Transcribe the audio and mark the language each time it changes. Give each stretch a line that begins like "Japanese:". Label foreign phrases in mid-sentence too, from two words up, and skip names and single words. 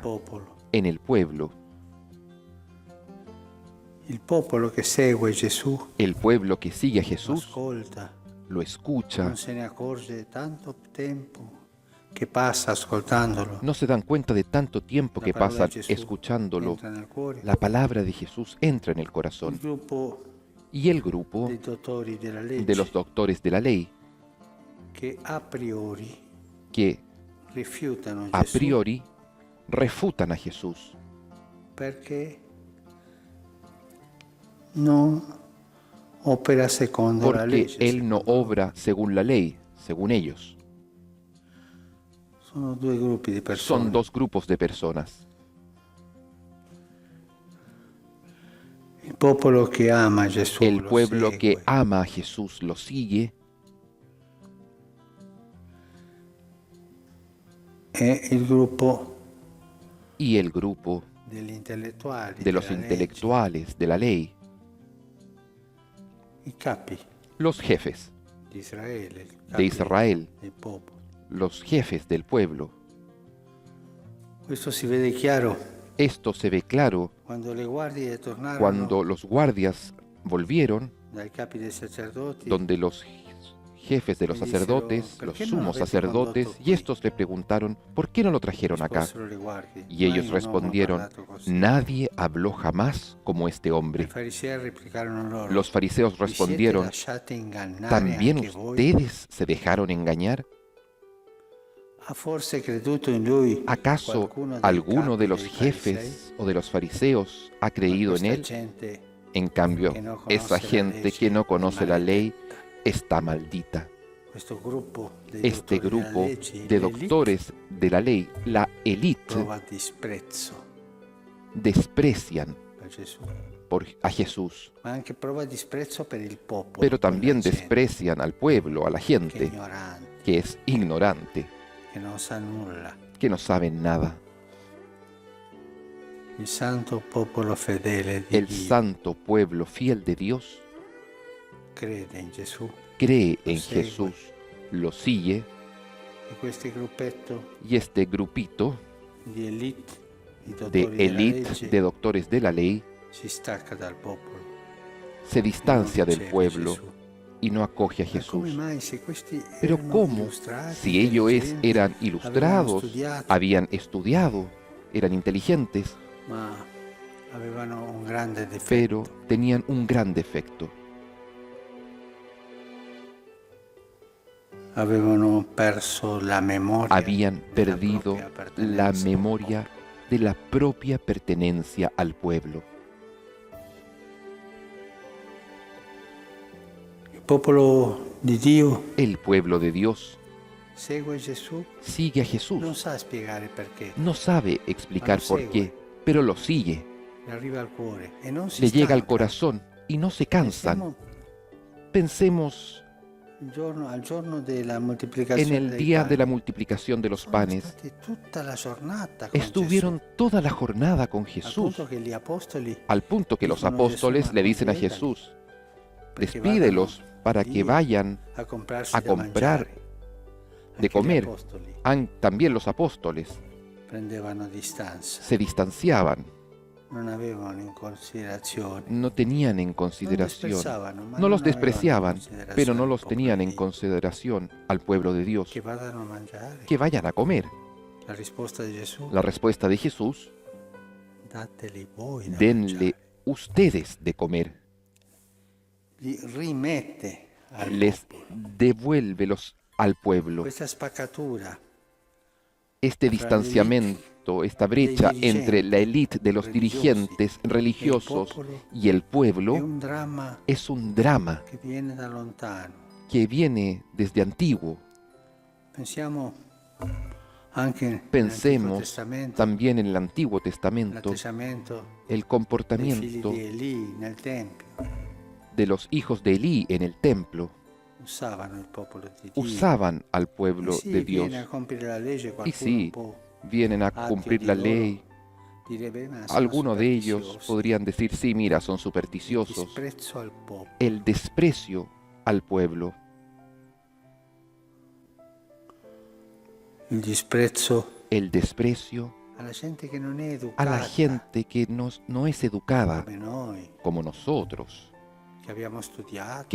Italian: popolo.
Spanish: en el pueblo.
Italian: Il popolo che segue Gesù
Spanish: El pueblo que sigue a
Italian: lo
Spanish: Jesús
Italian: ascolta,
Spanish: lo escucha.
Italian: non se ne accorge tanto tempo che passa ascoltandolo.
Spanish: No se dan cuenta de tanto tiempo
Italian: La
Spanish: que
Italian: parola
Spanish: pasan
Italian: di Gesù
Spanish: escuchándolo.
Italian: entra nel cuore.
Spanish: La palabra de Jesús entra en el
Italian: Il
Spanish: corazón.
Italian: gruppo
Spanish: Y el grupo
Italian: dei dottori della legge
Spanish: de los doctores de la ley,
Italian: che a priori
Spanish: que
Italian: rifiutano
Spanish: a
Italian: Gesù
Spanish: priori refutan a Jesús
Italian: perché non opera secondo la
Spanish: porque
Italian: legge.
Spanish: Él no obra según la ley, según ellos.
Italian: Sono due gruppi di persone.
Spanish: Son dos grupos de personas.
Italian: Il popolo che ama Gesù
Spanish: El
Italian: lo
Spanish: pueblo que
Italian: segue.
Spanish: ama a Jesús lo sigue,
Italian: E il gruppo
Spanish: y el grupo
Italian: degli intellettuali
Spanish: de los
Italian: della legge,
Spanish: intelectuales de la ley,
Italian: i capi
Spanish: los jefes
Italian: di Israele, i
Spanish: de
Italian: capi
Spanish: Israel,
Italian: del popolo.
Spanish: los jefes del pueblo.
Italian: Questo si vede chiaro
Spanish: Esto se ve claro
Italian: quando le guardie tornarono
Spanish: cuando los guardias volvieron,
Italian: dai capi dei sacerdoti
Spanish: donde los jefes de los Le dijeron, sacerdotes, ¿por los qué no lo sumos habéis sacerdotes,
Italian: condotto
Spanish: y
Italian: qui?
Spanish: estos le preguntaron, ¿por qué no lo trajeron acá?
Italian: Risposero le guardie,
Spanish: Y ellos
Italian: "Mai un uomo ha
Spanish: respondieron,
Italian: parlato così".
Spanish: nadie habló jamás como este
Italian: I
Spanish: hombre.
Italian: farisei replicarono loro,
Spanish: Los fariseos
Italian: "Vi siete
Spanish: respondieron,
Italian: lasciati ingannare
Spanish: ¿también
Italian: anche voi?
Spanish: ustedes se dejaron engañar?
Italian: Ha forse creduto in lui
Spanish: ¿Acaso
Italian: qualcuno dei
Spanish: alguno
Italian: capi
Spanish: de los
Italian: dei farisei?
Spanish: jefes o de los fariseos ha
Italian: Ma
Spanish: creído en
Italian: questa
Spanish: él?
Italian: gente
Spanish: En cambio, que no conoce esa
Italian: la
Spanish: gente
Italian: legge
Spanish: que no
Italian: è
Spanish: conoce la ley
Italian: maledetta".
Spanish: está maldita.
Italian: Questo gruppo dei
Spanish: Este
Italian: dottori della
Spanish: grupo
Italian: legge,
Spanish: de
Italian: l'élite,
Spanish: doctores de la ley, la élite,
Italian: prova disprezzo
Spanish: desprecian
Italian: per Gesù,
Spanish: a Jesús,
Italian: ma anche prova disprezzo per il popolo,
Spanish: pero
Italian: per la
Spanish: también
Italian: gente
Spanish: desprecian al pueblo, a la
Italian: che è
Spanish: gente,
Italian: ignorante,
Spanish: que es ignorante,
Italian: che non sa nulla.
Spanish: que no saben nada.
Italian: Il santo popolo fedele di
Spanish: El
Italian: Dio
Spanish: santo pueblo fiel de Dios
Italian: crede in Gesù
Spanish: cree
Italian: Lo
Spanish: en
Italian: segue.
Spanish: Jesús, lo sigue,
Italian: e questo gruppetto
Spanish: y este grupito
Italian: di elite, i
Spanish: de
Italian: dottori della
Spanish: élite,
Italian: legge,
Spanish: de doctores de la ley,
Italian: si stacca dal popolo.
Spanish: se distancia del
Italian: riceve
Spanish: pueblo
Italian: Gesù.
Spanish: y no acoge a
Italian: Ma come
Spanish: Jesús.
Italian: mai se questi
Spanish: Pero
Italian: erano
Spanish: ¿cómo?
Italian: illustrati,
Spanish: Si ellos
Italian: intelligenti,
Spanish: eran
Italian: avevano
Spanish: ilustrados,
Italian: studiato,
Spanish: habían estudiado, eran inteligentes,
Italian: ma avevano un grande
Spanish: pero
Italian: difetto.
Spanish: tenían un gran defecto.
Italian: Avevano perso la memoria
Spanish: Habían
Italian: della
Spanish: perdido
Italian: propria
Spanish: la
Italian: appartenenza al
Spanish: memoria de la propia pertenencia al pueblo.
Italian: popolo. Il popolo di Dio
Spanish: El pueblo de Dios
Italian: segue Gesù,
Spanish: sigue a
Italian: non
Spanish: Jesús.
Italian: sa spiegare perché,
Spanish: No sabe explicar por qué, pero lo sigue.
Italian: le arriva al cuore e non si
Spanish: Le llega al
Italian: stanca.
Spanish: corazón y no se cansan.
Italian: Pensiamo
Spanish: Pensemos
Italian: al giorno della moltiplicazione
Spanish: en el
Italian: dei
Spanish: día de la
Italian: pani.
Spanish: multiplicación de los
Italian: Sono
Spanish: panes.
Italian: stati tutta la giornata con
Spanish: Estuvieron toda la jornada con
Italian: Gesù, al
Spanish: Jesús,
Italian: punto che gli apostoli
Spanish: al punto que los
Italian: dicono a Gesù,
Spanish: apóstoles
Italian: "Ma
Spanish: le dicen a
Italian: conviétali,
Spanish: Jesús,
Italian: perché
Spanish: despídelos para
Italian: vadano
Spanish: que
Italian: lì
Spanish: vayan
Italian: a comprarsi
Spanish: a
Italian: da
Spanish: comprar
Italian: mangiare".
Spanish: de
Italian: Anche gli
Spanish: comer.
Italian: apostoli
Spanish: También los apóstoles
Italian: prendevano distanza,
Spanish: se distanciaban,
Italian: non avevano in considerazione,
Spanish: no tenían en
Italian: non
Spanish: consideración,
Italian: disprezzavano, ma
Spanish: no los
Italian: non avevano in
Spanish: despreciaban,
Italian: considerazione
Spanish: pero no
Italian: il
Spanish: los
Italian: popolo
Spanish: tenían
Italian: di
Spanish: en
Italian: Dio.
Spanish: consideración al pueblo de Dios,
Italian: Che vadano a mangiare.
Spanish: que vayan a comer.
Italian: La risposta di Gesù,
Spanish: La respuesta de Jesús,
Italian: dateli voi da
Spanish: denle
Italian: mangiare.
Spanish: ustedes de comer,
Italian: Gli rimette al
Spanish: les
Italian: popolo.
Spanish: devuélvelos al pueblo.
Italian: Questa spaccatura
Spanish: Este distanciamiento, esta brecha entre la élite de los dirigentes religiosos y el
Italian: è
Spanish: pueblo
Italian: un dramma
Spanish: es un drama
Italian: che viene da lontano.
Spanish: que viene desde antiguo.
Italian: Pensiamo anche nell'Antico
Spanish: Pensemos
Italian: Testamento
Spanish: también en el Antiguo Testamento
Italian: l'atteggiamento
Spanish: el
Italian: dei figli
Spanish: comportamiento
Italian: di Elì nel Tempio.
Spanish: de los hijos de Elí en el templo.
Italian: Usavano il popolo di Dio.
Spanish: Usaban al
Italian: E
Spanish: pueblo
Italian: sì,
Spanish: de Dios.
Italian: viene a compiere la legge,
Spanish: Y
Italian: qualcuno
Spanish: sí,
Italian: può
Spanish: vienen a
Italian: ateo
Spanish: cumplir
Italian: di
Spanish: la
Italian: loro
Spanish: ley.
Italian: dire, "Beh, ma sono
Spanish: Algunos de ellos
Italian: superstiziosi".
Spanish: podrían decir, sí, mira, son
Italian: Il
Spanish: supersticiosos.
Italian: disprezzo al popolo.
Spanish: El desprecio al pueblo,
Italian: Il disprezzo
Spanish: el desprecio
Italian: alla gente che non è
Spanish: a
Italian: educata
Spanish: la gente que no es educada
Italian: come noi,
Spanish: como nosotros,
Italian: che abbiamo studiato,